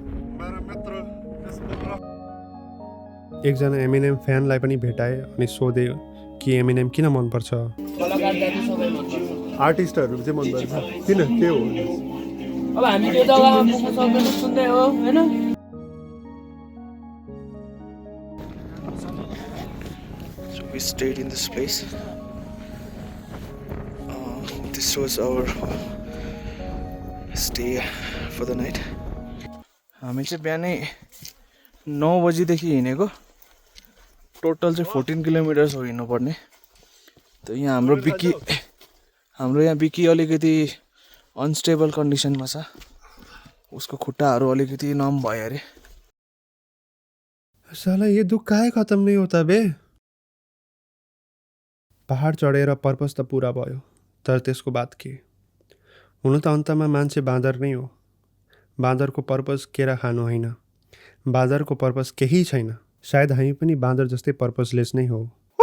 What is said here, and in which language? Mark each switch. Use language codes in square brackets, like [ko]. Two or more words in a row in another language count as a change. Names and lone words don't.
[ne] एकजना एमएनएम फ्यानलाई पनि भेटाएँ अनि सोधेँ कि एमएनएम किन मनपर्छ आर्टिस्टहरू चाहिँ मनपर्छ किन के हो अब हामी त्यो जग्गामा पुग्न सक्दैन सुन्दै हो हैन [en] We stayed in this place. This was our stay for the night. [ne] हामी चाहिँ बिहानै 9 बजीदेखि हिँडेको टोटल चाहिँ 14 किलोमिटर्स हो हिँड्नुपर्ने त यहाँ हाम्रो यहाँ बिकी अलिकति [en] unstable conditionमा [ne] छ उसको खुट्टाहरू अलिकति नम भयो अरे [hi] साला ये दुख काहे खत्म नहीं होता बे [ne] पहाड चढेर पर्पस त पुरा भयो तर त्यसको बात के हुन त अन्तमा मान्छे बाँदर नै हो बाँदरको पर्पस केरा खानु होइन बाँदरको पर्पस केही छैन सायद हामी पनि बाँदर जस्तै पर्पसलेस नै हो